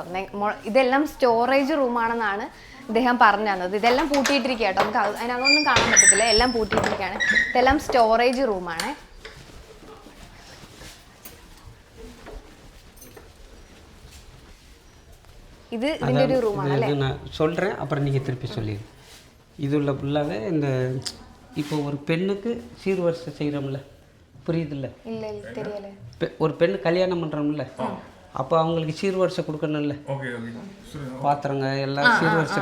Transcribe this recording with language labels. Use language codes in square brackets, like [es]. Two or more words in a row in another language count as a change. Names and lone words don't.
[ml] ഇതെല്ലാം സ്റ്റോറേജ് റൂമാണെന്നാണ് ഇദ്ദേഹം പറഞ്ഞു തന്നത്. ഇതെല്ലാം പൂട്ടിയിട്ടിരിക്കുക കേട്ടോ. നമുക്ക് അതിനകത്തൊന്നും കാണാൻ പറ്റത്തില്ല, എല്ലാം പൂട്ടിയിട്ടിരിക്കുകയാണ്. ഇതെല്ലാം സ്റ്റോറേജ് റൂമാണ്. ഇത് ഇതിൻ്റെ ഒരു റൂമാണ് അല്ലേ? [ta] நான் சொல்கிறேன், அப்புறம் நீங்கள் திருப்பி சொல்லிடு. இது உள்ள ஃபுல்லாகவே இந்த இப்போ ஒரு பெண்ணுக்கு சீர்வரிசை செய்கிறோம்ல, புரியுதுல்ல? இல்லை தெரியல. ஒரு பெண்ணு கல்யாணம் பண்ணுறோம்ல, அப்போ அவங்களுக்கு சீர்வரிசை கொடுக்கணும்ல, பாத்திரங்க எல்லாம் சீர்வரிசை.